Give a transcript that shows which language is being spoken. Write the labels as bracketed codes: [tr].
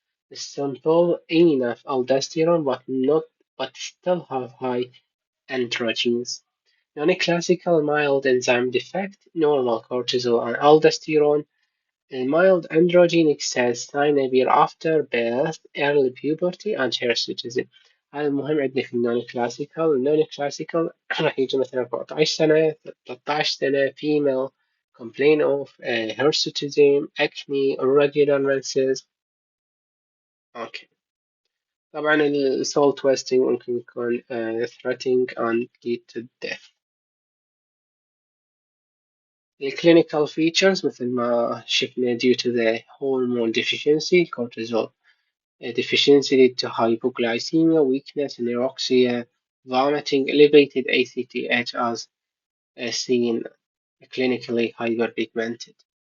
[en] The simple enough aldosterone but still have high androgens. Non-classical mild enzyme defect, normal cortisol and aldosterone, mild androgen excess sign appear after birth, early puberty and hirsutism. [ar] هذا المهم عندنا في النون كلاسيكال راح يجي مثلا 14 سنة 13 سنة [en] female complain of hirsutism, acne, irregular menses. [ar] اوكي طبعا السولت ويستنج ممكن يكون [en] threatening and lead to death. الكلينيكال features [ar] مثل ما شفنا [en] due to the hormone deficiency cortisol deficiency lead to hypoglycemia, weakness, anorexia, vomiting, elevated ACTH as seen clinically hyperpigmented.